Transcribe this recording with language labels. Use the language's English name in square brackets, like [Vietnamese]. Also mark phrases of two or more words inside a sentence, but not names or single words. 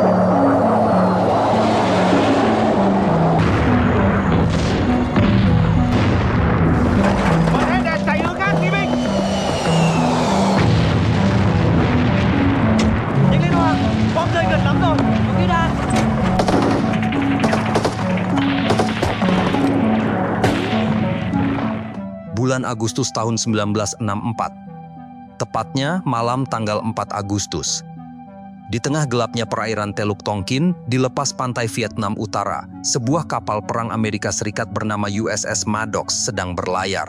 [Vietnamese] Bật hết đèn chạy hướng khác, Kỵ binh. Nhanh lên Hoàng, bom rơi gần lắm rồi. Ok đã. [Indonesian] Bulan Agustus tahun 1964, tepatnya malam tanggal 4 Agustus. Di tengah gelapnya perairan Teluk Tonkin, di lepas pantai Vietnam Utara, sebuah kapal perang Amerika Serikat bernama USS Maddox sedang berlayar.